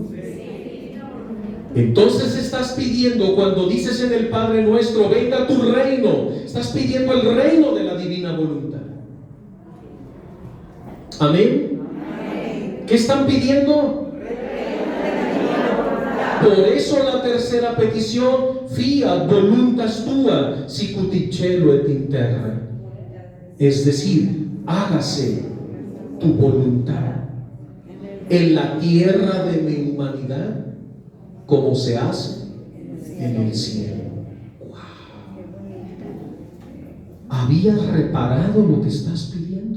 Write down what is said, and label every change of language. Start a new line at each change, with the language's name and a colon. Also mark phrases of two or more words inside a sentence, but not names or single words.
Spanish: Entonces estás pidiendo, cuando dices en el Padre Nuestro, venga tu reino, estás pidiendo el reino de la divina voluntad. Amén. ¿Qué están pidiendo? Por eso la tercera petición:
Latin: fiat voluntas tua sicut in cielo et in terra.
Spanish: Es decir, hágase tu voluntad en la tierra de mi humanidad como se hace en el cielo. Wow. ¿Habías reparado lo que estás pidiendo?